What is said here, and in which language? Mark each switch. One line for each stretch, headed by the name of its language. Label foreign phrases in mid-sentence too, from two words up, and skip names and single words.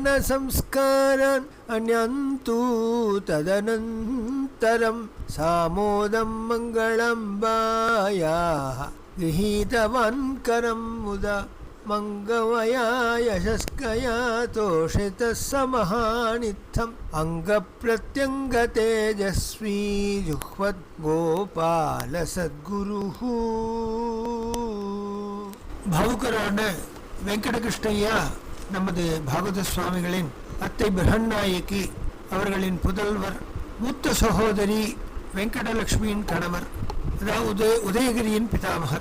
Sanskrit: संस्कारान् अन्यन्तु तदनन्तरं सामोदं मङ्गलम्बायाः गृहीतवान् करं मुदा मङ्गमया यशस्कया तोषितः स महानित्थम् अङ्गप्रत्यङ्गतेजस्वी जुह्वत् गोपाल सद्गुरुः.
Tamil: பாவுக்கரான வெங்கடகிருஷ்ணய்யா நமது பாகவத சுவாமிகளின் அத்தை பிரகன்னாயகி அவர்களின் புதல்வர், மூத்த சகோதரி வெங்கடலட்சுமியின் கணவர், அதாவது உதயகிரியின் பிதாமகர்.